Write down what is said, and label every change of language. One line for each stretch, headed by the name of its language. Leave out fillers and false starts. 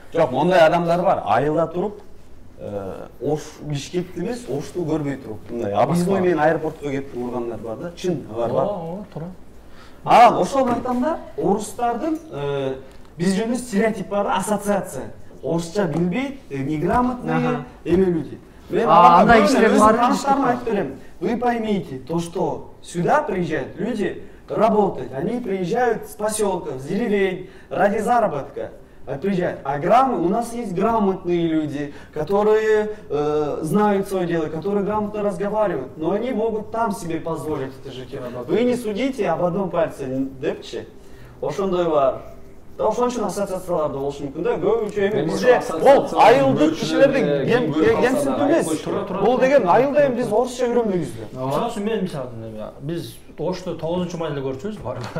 Kyrgyz: Жок, мондай адамдар бар. Айылда туруп, Ош Бишкекти эмес, Ошту көрбөй туруп, мындай объездной менен аэропортко кетип ургандар бар да. Чын бар. Туура. Ошону айтам да, орустардын биз жөнүндө стереотип бар да, ассоциация. Орусча билбейт, неграмотные эме люди. Мен андай кишилердин баары таныштарыма айтып берем.
Russian: Вы поймите, то, что сюда приезжают люди работать, они приезжают с поселков, с деревень ради заработка. Приезжают. А у нас есть грамотные люди, которые знают свое дело, которые грамотно разговаривают, но они могут там себе позволить это жить и работать. Вы не судите об одном пальце,
Kyrgyz: депчи. Ошондой бар. Ошон үчүн ассоциацияларда болушу мүмкүн да. Көбүнчө эми бизде бул айылдык кишилердин кемсинтүү эмес. Бул деген айылда эми биз орусча үйрөнбөйбүз да. Мисалы үчүн мен мисалы биз Ошто 9-майда көрчүбүз бар.